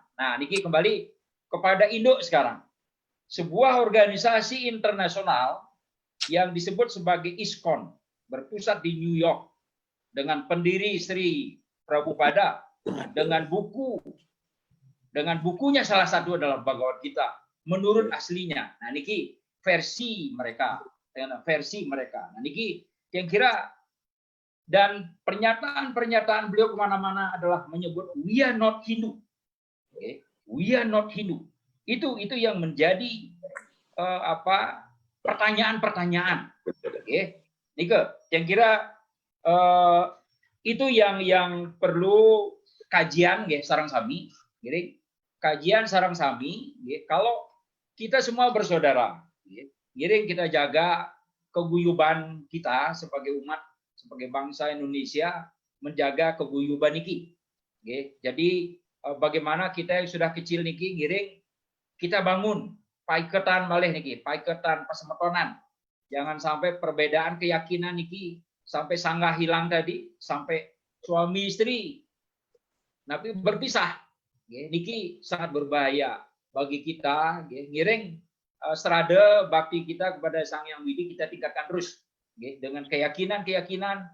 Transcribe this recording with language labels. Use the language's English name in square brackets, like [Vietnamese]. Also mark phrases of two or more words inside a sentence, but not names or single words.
[Indonesian] Nah, niki kembali kepada Indo sekarang, sebuah organisasi internasional yang disebut sebagai ISKCON berpusat di New York dengan pendiri Sri Prabhupada dengan bukunya salah satu adalah Bhagavad Gita menurut aslinya. Nah niki versi mereka. Nah niki yang kira dan pernyataan beliau kemana-mana adalah menyebut [English] we are not Hindu. We are not Hindu. [Indonesian] Itu yang menjadi pertanyaan-pertanyaan. Nike, yang kira itu yang perlu kajian, [Balinese] sarang sami. [Indonesian] Jadi kajian [Balinese] sarang sami. [Indonesian] Kalau kita semua bersaudara, jadi kita jaga keguyuban kita sebagai umat, sebagai bangsa Indonesia, menjaga keguyuban niki. Jadi bagaimana kita yang sudah kecil niki, giring kita bangun [Balinese] paiketan malih niki, paiketan pasemetonan. [Indonesian] Jangan sampai perbedaan keyakinan niki sampai sanggah hilang tadi, sampai suami istri tapi berpisah. Niki sangat berbahaya bagi kita. Ngiring serada bakti kita kepada Sang Hyang Widi kita tingkatkan terus dengan keyakinan-keyakinan.